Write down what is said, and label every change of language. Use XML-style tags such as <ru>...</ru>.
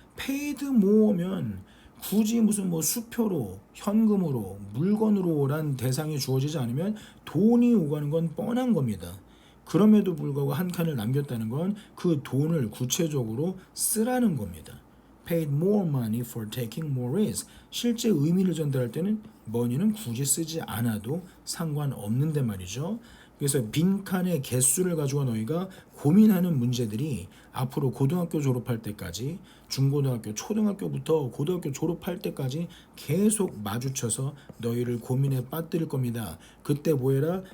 <ko>paid more면 굳이 무슨 뭐 수표로 현금으로 물건으로란 대상이 주어지지 않으면 돈이 오가는 건 뻔한 겁니다. 그럼에도 불구하고 한 칸을 남겼다는 건 그 돈을 구체적으로 쓰라는 겁니다.</ko> <en>Paid more money for taking more risk.</en> <ko>실제 의미를 전달할 때는 money는 굳이 쓰지 않아도 상관없는데 말이죠. 그래서 빈칸의 개수를 가지고 너희가 고민하는 문제들이 앞으로 고등학교 졸업할 때까지 중고등학교, 초등학교부터 고등학교 졸업할 때까지 계속 마주쳐서 너희를 고민에 빠뜨릴 겁니다. 그때 뭐해라?</ko>